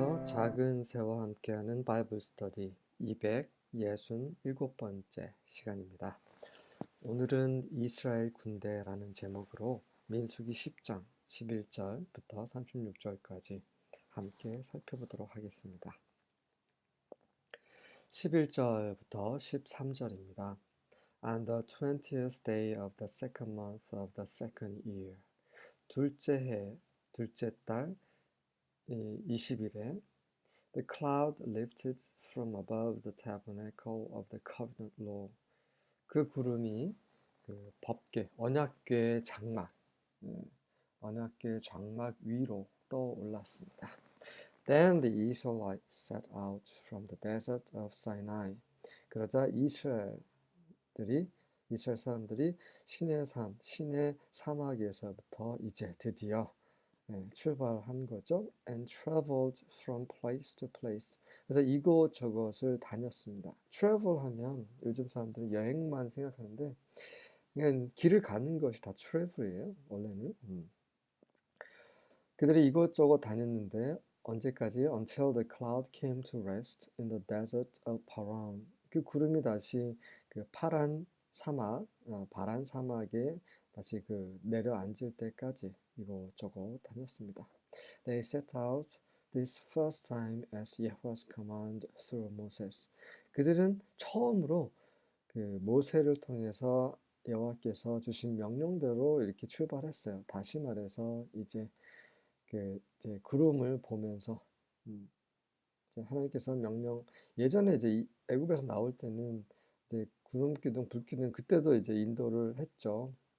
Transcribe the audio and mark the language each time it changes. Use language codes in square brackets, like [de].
[ko] 작은 새와 함께하는 바이블 스터디 267번째 시간입니다. 오늘은 이스라엘 군대라는 제목으로 민수기 10장 11절부터 36절까지 함께 살펴보도록 하겠습니다. 11절부터 13절입니다. [en] On the 20th day of the second month of the second year, [ko] 둘째 해, 둘째 달 20일에 [en] The cloud lifted from above the tabernacle of the covenant law. [ko] 그 구름이 그 법궤, 언약궤의 장막, 언약궤의 장막 위로 떠올랐습니다. [en] Then the Israelites set out from the desert of Sinai. [ko] 그러자 이스라엘 사람들이 시내 사막에서부터 이제 드디어 출발한 거죠. [en] And traveled from place to place. [ko] 그래서 이곳저곳을 다녔습니다. travel 하면 요즘 사람들은 여행만 생각하는데 그냥 길을 가는 것이 다 travel이에요. 원래는. 그들이 이곳저곳 다녔는데 언제까지? [en] Until the cloud came to rest in the desert of Paran. [ko] 그 구름이 다시 그 파란 사막에 다시 그 내려앉을 때까지 이곳저곳 다녔습니다. [en] They set out this first time as Yahweh's command through Moses. [ko] 그들은 처음으로 그 모세를 통해서 여호와께서 주신 명령대로 이렇게 출발했어요. 다시 말해서 이제 구름을 보면서 이제 하나님께서 예전에 이제 애굽에서 나올 때는 이제 구름 기둥, 불 기둥 그때도 이제 인도를 했죠.